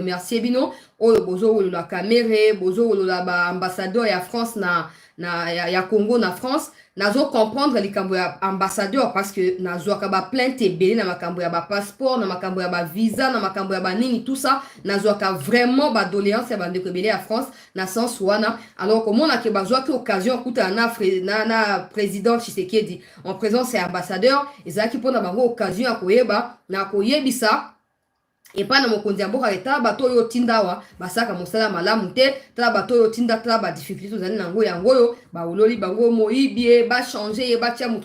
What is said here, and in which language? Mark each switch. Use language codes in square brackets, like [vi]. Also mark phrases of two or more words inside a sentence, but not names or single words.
[ln] remercier bino oyo bozo la caméra bozo la ba ambassadeur ya France ya Congo na France nazo comprendre likambo ya ambassadeur [fr] parce que [ln] nazo ka ba plainte ebele na makambo ya ba passeport na makambo ya ba visa na makambo ya ba nini [fr] tout ça [ln] nazo ka vraiment ba doléance ya bande ko ebele ya France na sens wana [fr] alors comment on a que [ln] bazo ki occasion kuta na président Tshisekedi [fr] en présence [ln] ya ambassadeur ezaki pona bango occasion ya koyeba na koyebisa [fr] et pas [ln] na mokonzi ya mboka eta bato yo tindawa basaka mosala malamu te tala bato yo tinda tala ba difficulté ozali nango yango yo ba ololi bango moyibie ba changer ba tia